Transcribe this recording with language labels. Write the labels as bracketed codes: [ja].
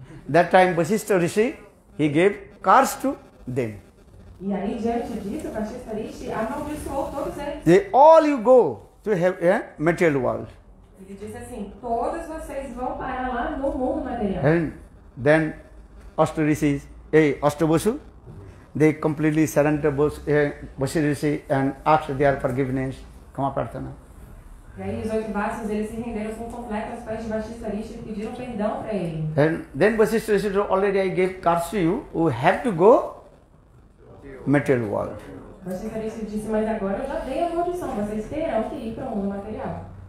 [en] That time Vasishtha Rishi, he gave cars to them. [pt] E aí, diante disso, Vasishtha Rishi amaldiçoou todos eles. [en] They all you go to have a material world. [pt] Ele disse assim, todos vocês vão parar lá no mundo material. [en] And then Ashtabosu, they completely surrendered Vasishtha Rishi and asked their forgiveness. [sa] Kama Prarthana. [pt] E aí os 8 vastos, eles se renderam com completo aos pés de Vasishtha Rishi e pediram perdão para ele. [en] And then Vasishtha Rishi told, already I gave cars to you, who have to go material world. [pt] Vasishtha Rishi disse, mas agora eu já dei a maldição, vocês terão que ir para o mundo material.